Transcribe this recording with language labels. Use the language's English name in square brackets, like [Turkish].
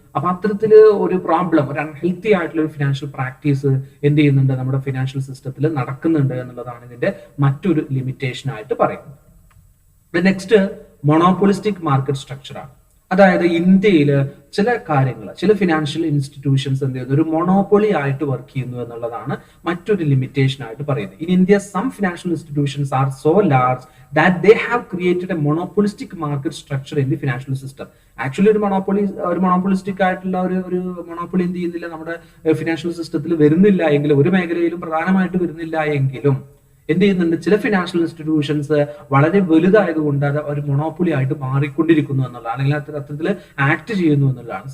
[Malayalam] അപ്പൊ അത്തരത്തില് ഒരു പ്രോബ്ലം, ഒരു അൺഹെൽത്തി ആയിട്ടുള്ള ഒരു ഫിനാൻഷ്യൽ പ്രാക്ടീസ് എന്ത് ചെയ്യുന്നുണ്ട്, നമ്മുടെ ഫിനാൻഷ്യൽ സിസ്റ്റത്തിൽ നടക്കുന്നുണ്ട് എന്നുള്ളതാണ് ഇതിന്റെ മറ്റൊരു ലിമിറ്റേഷൻ ആയിട്ട് പറയുന്നത്. Next monopolistic market സ്ട്രക്ചറാണ്. അതായത് ഇന്ത്യയിൽ ചില കാര്യങ്ങൾ, ചില ഫിനാൻഷ്യൽ ഇൻസ്റ്റിറ്റ്യൂഷൻസ് എന്ത് ചെയ്യുന്നു, ഒരു മൊണോപ്പൊളി ആയിട്ട് വർക്ക് ചെയ്യുന്നു എന്നുള്ളതാണ് മറ്റൊരു ലിമിറ്റേഷൻ ആയിട്ട് പറയുന്നത്. [English] In India some financial institutions are so large that they have created a monopolistic market structure in the financial system. [Malayalam] Actually ഒരു മോണോപോളിസ്റ്റിക് ആയിട്ടുള്ള ഒരു മൊണോപ്പൊളി എന്ത് ചെയ്യുന്നില്ല, നമ്മുടെ ഫിനാൻഷ്യൽ സിസ്റ്റത്തിൽ വരുന്നില്ല എങ്കിലും, ഒരു മേഖലയിലും പ്രധാനമായിട്ട് വരുന്നില്ല എങ്കിലും എന്ത് ചെയ്യുന്നുണ്ട്, ചില ഫിനാൻഷ്യൽ ഇൻസ്റ്റിറ്റ്യൂഷൻസ് വളരെ വലുതായതുകൊണ്ട് അത് ഒരു മൊണോപ്പൊളി ആയിട്ട് മാറിക്കൊണ്ടിരിക്കുന്നു എന്നുള്ളതാണ്, അല്ലെങ്കിൽ അത്തരത്തിൽ ആക്ട് ചെയ്യുന്നു എന്നുള്ളതാണ്.